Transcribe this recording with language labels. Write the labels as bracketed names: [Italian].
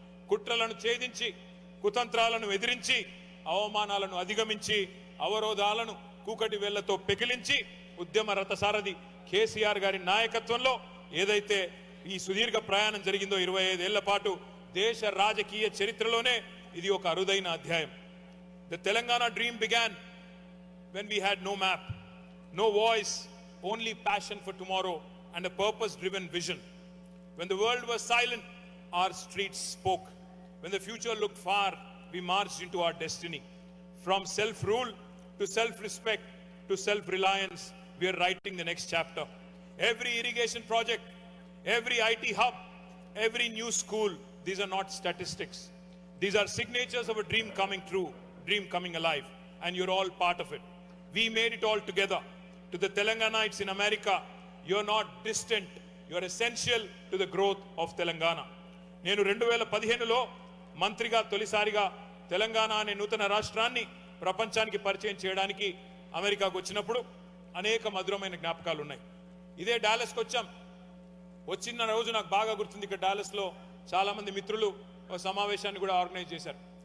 [Telugu] కుట్రలను ఛేదించి, కుతంత్రాలను ఎదిరించి, అవమానాలను అధిగమించి, అవరోధాలను కూకటి వేళ్లతో పెకిలించి ఉద్యమ రథసారథి కేసీఆర్ గారి నాయకత్వంలో ఏదైతే ఈ సుదీర్ఘ ప్రయాణం జరిగిందో 25 ఏళ్ల పాటు దేశ రాజకీయ చరిత్రలోనే ఇది ఒక అరుదైన అధ్యాయం. [English] The Telangana dream began when we had no map, no voice, only passion for tomorrow and a purpose-driven vision. When the world was silent, our streets spoke. When the future looked far, we marched into our destiny. From self-rule to self-respect to self-reliance, we are writing the next chapter. Every irrigation project, every IT hub, every new school, these are not statistics. These are signatures of a dream coming true, dream coming alive, and you're all part of it. We made it all together. To the Telangana'ites in America, you're not distant, you're essential to the growth of Telangana. [Telugu] నేను 2015లో మంత్రిగా తొలిసారిగా తెలంగాణ అనే నూతన రాష్ట్రాన్ని ప్రపంచానికి పరిచయం చేయడానికి అమెరికాకు వచ్చినప్పుడు అనేక మధురమైన జ్ఞాపకాలు ఉన్నాయి. ఇదే డాలస్కి వచ్చాం. వచ్చిన రోజు నాకు బాగా గుర్తుంది. ఇక్కడ డాలస్లో చాలా మంది మిత్రులు ఒక సమావేశాన్ని కూడా ఆర్గనైజ్ చేశారు.